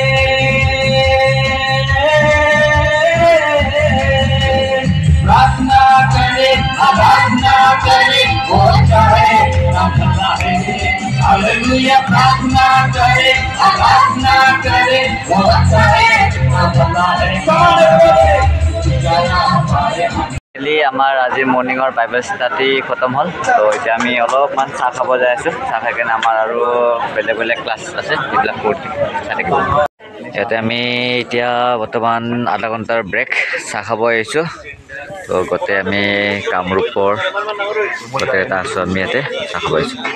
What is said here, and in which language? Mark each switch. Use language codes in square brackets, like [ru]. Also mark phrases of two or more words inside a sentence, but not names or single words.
[hi] प्रार्थना करे आराधना करे वो चाहे प्रार्थना है हालेलुया प्रार्थना करे आराधना करे वो चाहे प्रार्थना है [as] আমাৰ আজি মৰ্নিঙৰ [en] Bible study [as] খতম হ'ল তো এতিয়া আমি অলপমান চাহ খাব যাই আছো চাহ খাই কেনে আমাৰ আৰু বেলেগ ক্লাছ আছে এইবিলাক কৰি চাই থাকিব ইয়াতে আমি এতিয়া বৰ্তমান আধা ঘণ্টাৰ ব্ৰেক চাহ খাব আহিছোঁ তো গোটেই আমি কামৰূপৰ গোটেই এটা আছোঁ আমি ইয়াতে চাহ খাব আহিছোঁ